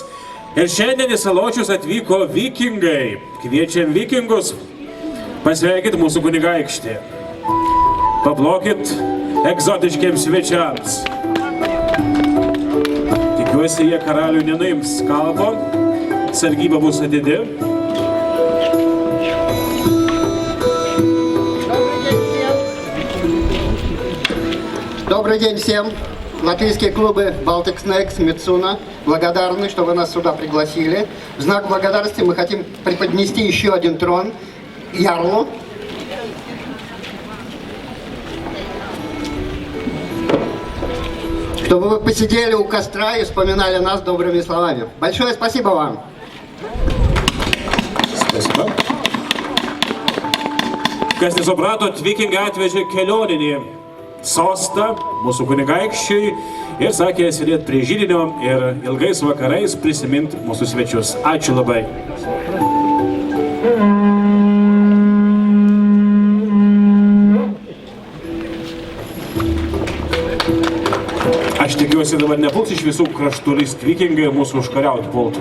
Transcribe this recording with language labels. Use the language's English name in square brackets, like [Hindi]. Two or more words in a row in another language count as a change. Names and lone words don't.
[Lithuanian] Ir šiandien į Saločius atvyko vikingai. Kviečiam vikingus pasveikit mūsų kunigaikštį. Paplokit egzotiškiams svečiams. Tikiuosi, jie karalių nenuims kalbo, sargyba bus atidi. [Russian] Добрый день всем. Латвийские клубы Baltic Snakes, Мицуна благодарны, что вы нас сюда пригласили. В знак благодарности мы хотим преподнести еще один трон Ярлу. Чтобы вы посидели у костра и вспоминали нас добрыми словами. Большое спасибо вам. Spasiba. [Lithuanian] Kas nesupratot, vikingai atvežė kelioninį sostą mūsų kunigaikščiui ir sakė sėdėti prie židinio ir ilgais vakarais prisiminti mūsų svečius. Ačiū labai. Aš tikiuosi dabar nepuls iš visų kraštų list vikingai mūsų užkariauti pultų.